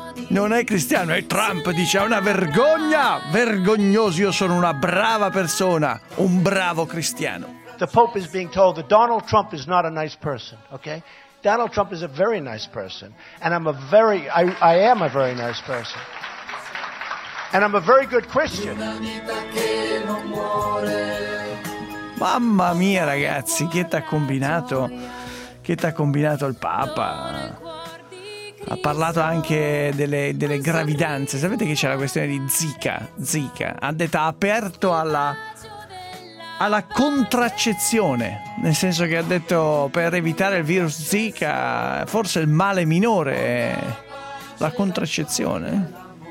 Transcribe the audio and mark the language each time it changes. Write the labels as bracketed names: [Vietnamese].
[Italian] Non è cristiano, è Trump, dice: è una vergogna, vergognoso, io sono una brava persona, un bravo cristiano. [English] The Pope is being told that Donald Trump is not a nice person, okay? Donald Trump is a very nice person, and I am a very nice person. And I'm a very good Christian. [Italian] Mamma mia, ragazzi, che t'ha combinato il Papa. Ha parlato anche delle gravidanze. Sapete che c'è la questione di Zika. Ha detto: aperto alla contraccezione, nel senso che ha detto: per evitare il virus Zika, forse il male minore è la contraccezione.